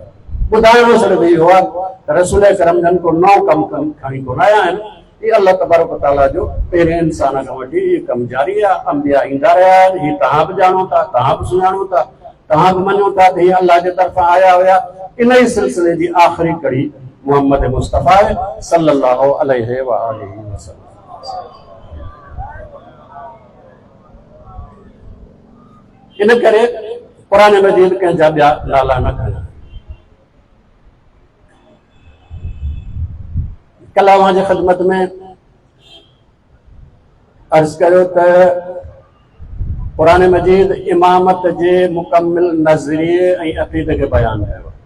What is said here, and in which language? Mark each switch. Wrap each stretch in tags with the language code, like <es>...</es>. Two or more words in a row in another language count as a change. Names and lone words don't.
<sd>ॿुधाइणो सिर्फ़ु इहो आहे त रसूल करम जन को नओं कमु खणी कोन आया आहिनि। हीउ</sd> <ar>الله تبارك وتعالى</ar> <sd>जो पहिरें इंसान खां वठी इहो कमु जारी आहे। अंबिया ईंदा रहिया आहिनि, हीउ तव्हां बि ॼाणो था, तव्हां बि सुञाणो था, तव्हां बि मञो था त हीअ अलाह जे तरफ़ां आया हुया। इन ई सिलसिले जी आख़िरी कड़ी मोहम्मद मुस्तफ़ा</sd> <ar>صلى الله عليه وآله وسلم.</ar> <sd>इन करे क़ुरान मजीद कंहिंजा ॿिया नाला न खणा। कल अव्हांजे ख़िदमत में अर्ज़ कयो त क़ुरान मजीद इमामत जे मुकमिल नज़रिए ऐं अक़ीदे खे बयानु कयो।</sd>